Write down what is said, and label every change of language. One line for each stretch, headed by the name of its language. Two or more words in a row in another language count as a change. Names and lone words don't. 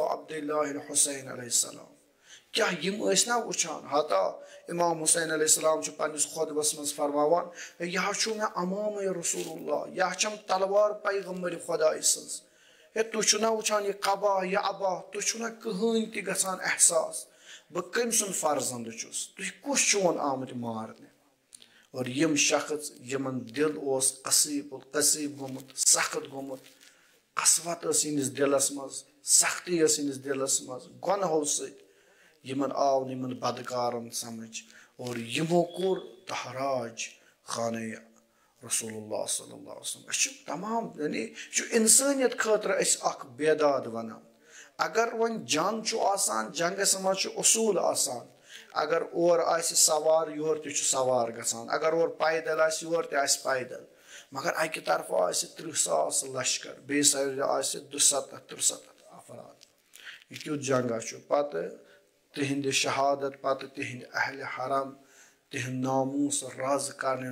Kashmiri: عبداللہ الحسین
Arabic: علیہ السلام
Kashmiri: کیٛاہ یِم ٲسۍ نا وٕچھان ہتا امام حسین
Arabic: علیہ السلام
Kashmiri: چھُ پننِس خۄطبس منٛز فرماوان یہِ ہا چھُ مےٚ امامے رسول اللہ یہِ ہا چھم تلوار پیغمبرِ خۄداے سٕنٛز ہے تُہۍ چھُو نا وٕچھان یہِ قبا یہِ ابا تُہۍ چھُو نا کٕہٕنۍ تہِ گژھان احساس بہٕ کٔمۍ سُنٛد فرزنٛد چھُس تُہۍ کُس چھُون آمٕتۍ مارنہِ اور یِم شخص یِمن دِل اوس قصیٖب گوٚمُت سخت گوٚمُت قسوت ٲس یِہنٛدِس دِلس منٛز سختی ٲس یِہنٛدِس دِلس منٛز گۄنہو سۭتۍ یِمن آو نہٕ یِمن بدکارن سمجھ اور یِمو کوٚر تحراج خانہ رسول اللہ
Arabic: صلی اللہ علیہ وسلم
Kashmiri: أسۍ چھِ تمام یعنی یہِ چھُ انسٲنیت خٲطرٕ أسۍ اکھ بیداد ونان اگر وۄنۍ جنگ چھُ آسان جنگس منٛز چھُ اصوٗل آسان اگر اور آسہِ سوار یورٕ تہِ چھُ سوار گژھان اگر اورٕ پیدل آسہِ یورٕ تہِ آسہِ پیدل مگر اکہِ طرفہٕ آسہِ 30,000 لشکر بیٚیہِ سایڈٕ آسہِ 270-370 افراد یہِ کیُتھ جنگا چھُ پتہٕ تِہنٛدِ شہادت پتہٕ تِہنٛدِ اہلِ حرم تِہنٛد ناموٗس رز کرٕنۍ